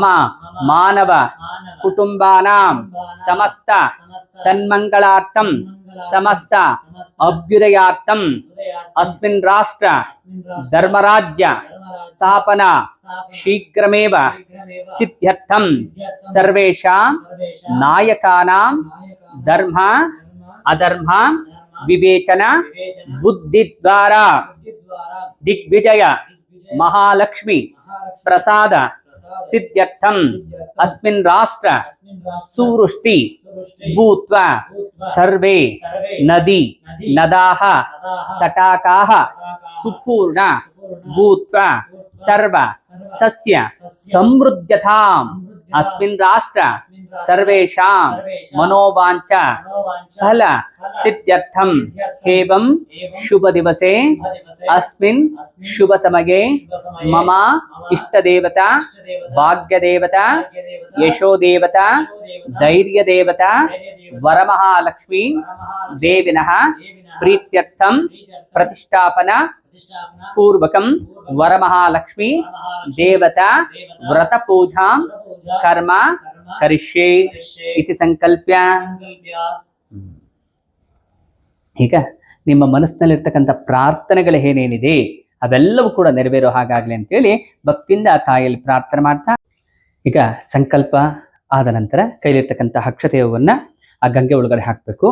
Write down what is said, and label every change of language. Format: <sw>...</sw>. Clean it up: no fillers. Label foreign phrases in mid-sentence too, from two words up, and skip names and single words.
<sa>ಮಾನವ ಕುಟುಂಬಾನಾಂ ಸಮಸ್ತ ಸನ್ಮಂಗಳಾರ್ಥಂ ಸಮಸ್ತ ಅಭ್ಯುದಯಾರ್ಥಂ ಅಸ್ಮಿನ್ ರಾಷ್ಟ್ರ ಧರ್ಮರಾಜ್ಯ ಸ್ಥಾಪನಾ ಶೀಘ್ರಮೇವ ಸಿದ್ಧ್ಯರ್ಥಂ ಸರ್ವೇಷಾಂ ನಾಯಕಾನಾಂ ಧರ್ಮ ಅಧರ್ಮ ವಿವೇಚನ ಬುದ್ಧಿದ್ವಾರ ದಿಗ್ವಿಜಯ ಮಹಾಲಕ್ಷ್ಮಿ ಪ್ರಸಾದ ಸಿದ್ಧ್ಯರ್ಥಂ ಅಸ್ಮಿನ್ ರಾಷ್ಟ್ರ ಸುವೃಷ್ಟಿ ಭೂತ್ವಾ ಸರ್ವೇ ನದಿ ನದಾಹ ತಟಾಕಾಹ ಸುಪೂರ್ಣ ಭೂತ್ವಾ ಸರ್ವ ಸಸ್ಯ ಸಮೃದ್ಧತಾಂ ಅಸ್ಮಿನ್ ರಾಷ್ಟ್ರ ಸರ್ವೇಷಾಂ ಮನೋವಾಂಚ ಫಲ ಸಿದ್ಧ್ಯರ್ಥಂ ಏವಂ ಶುಭ ದಿವಸೆ ಅಸ್ಮಿನ್ ಶುಭ ಸಮಯೇ ಮಮ ಇಷ್ಟ ದೇವತಾ ಭಾಗ್ಯ ದೇವತಾ ಯಶೋ ದೇವತಾ ಧೈರ್ಯ ದೇವತಾ ವರಮಹಾಲಕ್ಷ್ಮಿ ದೇವಿನಃ ಪ್ರೀತ್ಯರ್ಥಂ ಪ್ರತಿಷ್ಠಾಪನ ಪೂರ್ವಕಂ ವರಮಹಾಲಕ್ಷ್ಮಿ ದೇವತಾ ವ್ರತ ಪೂಜಾಂ ಕರ್ಮ ಕರಿಷ್ಯೆ ಇತಿ ಸಂಕಲ್ಪ್ಯ.</sa> <kn>ಈಗ ನಿಮ್ಮ ಮನಸ್ಸಿನಲ್ಲಿರ್ತಕ್ಕಂಥ ಪ್ರಾರ್ಥನೆಗಳು ಏನೇನಿದೆ ಅವೆಲ್ಲವೂ ಕೂಡ ನೆರವೇರೋ ಹಾಗಾಗ್ಲಿ ಅಂತೇಳಿ ಭಕ್ತಿಯಿಂದ ಆ ತಾಯಿಯಲ್ಲಿ ಪ್ರಾರ್ಥನೆ ಮಾಡ್ತಾ, ಈಗ ಸಂಕಲ್ಪ ಆದ ನಂತರ ಕೈಲಿರ್ತಕ್ಕಂಥ ಅಕ್ಷತೆಯವನ್ನ ಆ ಗಂಗೆ ಒಳಗಡೆ ಹಾಕಬೇಕು.</kn>